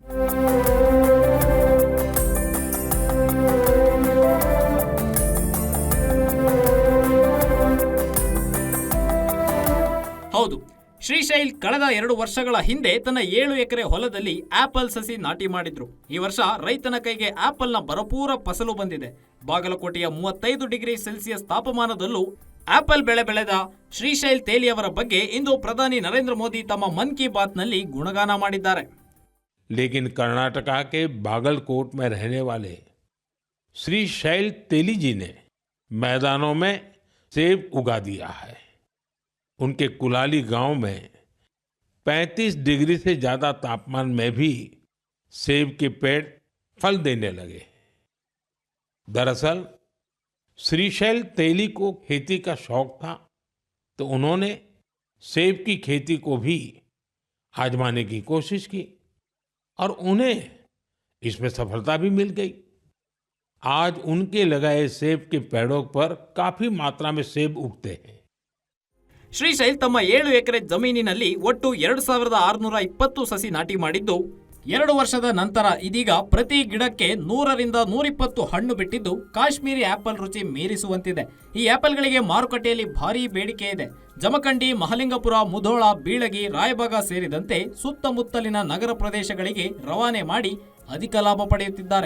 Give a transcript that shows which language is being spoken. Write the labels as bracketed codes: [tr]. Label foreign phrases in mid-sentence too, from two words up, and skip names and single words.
[kn] ಹೌದು, ಶ್ರೀಶೈಲ್ ಕಳೆದ 2 ವರ್ಷಗಳ ಹಿಂದೆ ತನ್ನ 7 ಎಕರೆ ಹೊಲದಲ್ಲಿ ಆಪಲ್ ಸಸಿ ನಾಟಿ ಮಾಡಿದ್ರು. ಈ ವರ್ಷ ರೈತನ ಕೈಗೆ ಆಪಲ್ನ ಭರಪೂರ ಫಸಲು ಬಂದಿದೆ. ಬಾಗಲಕೋಟೆಯ 35 ಡಿಗ್ರಿ ಸೆಲ್ಸಿಯಸ್ ತಾಪಮಾನದಲ್ಲೂ ಆಪಲ್ ಬೆಳೆ ಬೆಳೆದ ಶ್ರೀಶೈಲ್ ತೇಲಿ ಅವರ ಬಗ್ಗೆ ಇಂದು ಪ್ರಧಾನಿ ನರೇಂದ್ರ ಮೋದಿ ತಮ್ಮ ಮನ್ ಕಿ ಬಾತ್ ನಲ್ಲಿ ಗುಣಗಾನ ಮಾಡಿದ್ದಾರೆ. [hi] लेकिन कर्नाटका के बागलकोट में रहने वाले श्रीशैल तेली जी ने मैदानों में सेब उगा दिया है. उनके कुलाली गांव में 35 डिग्री से ज्यादा तापमान में भी सेब के पेड़ फल देने लगे. दरअसल श्रीशैल तेली को खेती का शौक था, तो उन्होंने सेब की खेती को भी आजमाने की कोशिश की और उन्हें इसमें सफलता भी मिल गई. आज उनके लगाए सेब के पेड़ों पर काफी मात्रा में सेब उगते हैं. [kn] ಶ್ರೀಶೈಲ್ ತಮ್ಮ 7 ಎಕರೆ ಜಮೀನಿನಲ್ಲಿ ಒಟ್ಟು 2620 ಸಸಿ ನಾಟಿ ಮಾಡಿದ್ದು, 2 ವರ್ಷದ ನಂತರ ಇದೀಗ ಪ್ರತಿ ಗಿಡಕ್ಕೆ 100ರಿಂದ 120 ಹಣ್ಣು ಬಿಟ್ಟಿದ್ದು ಕಾಶ್ಮೀರಿ ಆಪಲ್ ರುಚಿ ಮೀರಿಸುವಂತಿದೆ. ಈ ಆಪಲ್ಗಳಿಗೆ ಮಾರುಕಟ್ಟೆಯಲ್ಲಿ ಭಾರೀ ಬೇಡಿಕೆ ಇದೆ. ಜಮಖಂಡಿ, ಮಹಲಿಂಗಪುರ, ಮುಧೋಳ, ಬೀಳಗಿ, ರಾಯಬಾಗ ಸೇರಿದಂತೆ ಸುತ್ತಮುತ್ತಲಿನ ನಗರ ಪ್ರದೇಶಗಳಿಗೆ ರವಾನೆ ಮಾಡಿ ಅಧಿಕ ಲಾಭ ಪಡೆಯುತ್ತಿದ್ದಾರೆ.